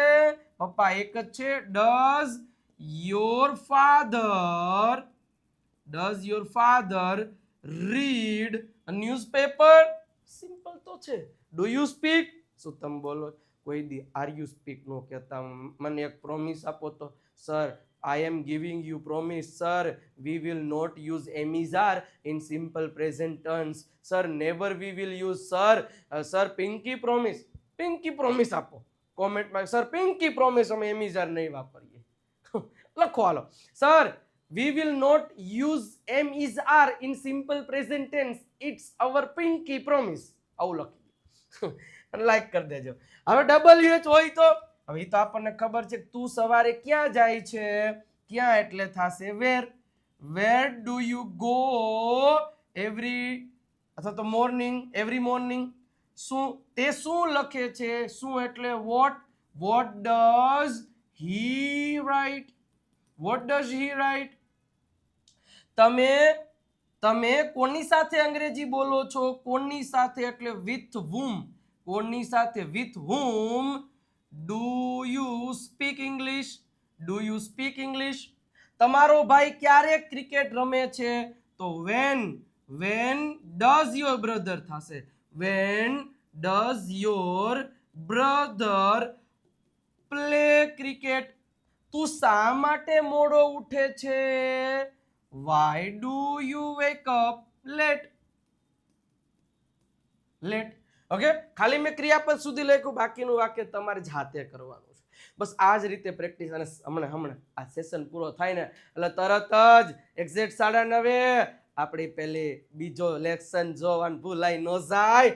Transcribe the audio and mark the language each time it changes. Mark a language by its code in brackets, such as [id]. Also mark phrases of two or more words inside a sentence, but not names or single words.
[gu] પપ્પા એક જ છે. [en] Does your father read a newspaper? [gu] સિમ્પલ તો છે. [en] Do you speak? [gu] શું તમે બોલો? કોઈ દી [en] are you speak [gu] નો કહેતા. મને એક પ્રોમિસ આપો તો, [en] સર I am giving you promise, sir, we will not use am is are in simple present tense. Sir, never we will use sir. Sir, pinky promise. Pinky promise [gu] આપો કોમેન્ટમાં. સર [en] pinky promise [gu] અમે [en] am is are [gu] નહીં વાપરીએ. લખો હાલો. [en] સર, we will not use am is are in simple present tense. It's our pinky promise. [gu] આવું લખી અને લાઈક કરી દેજો. હવે WH હોય તો હવે તો આપણને ખબર છે કે તું સવારે ક્યાં જાય છે? ક્યાં એટલે થશે વેર. [en] Where do you go every [gu] અથવા તો [en] morning, every morning. [gu] શું તે શું લખે છે? શું એટલે વોટ. [en] What does he write? What does he write? [gu] તમે કોની સાથે અંગ્રેજી બોલો છો? કોની સાથે એટલે [en] with whom. [gu] કોની સાથે? [en] વિથ whom do you speak English? Do you speak English? [gu] તમારો ભાઈ ક્યારે ક્રિકેટ રમે છે? તો [en] when does your brother [gu] થશે. [en] when does your brother play cricket? [gu] તું શા માટે મોડો ઉઠે છે? [en] why do you wake up late? [gu] ઓકે, ખાલી મેં ક્રિયાપદ સુધી લખ્યું, બાકીનું વાક્ય તમારે જાતે કરવાનું છે. બસ આ જ રીતે પ્રેક્ટિસ. અને હમણાં આ સેશન પૂરો થાય ને એટલે તરત જ એક્ઝેક્ટ 9:30 આપણી પેલી બીજો લેસન જોવાનું ભૂલાઈ ન જાય.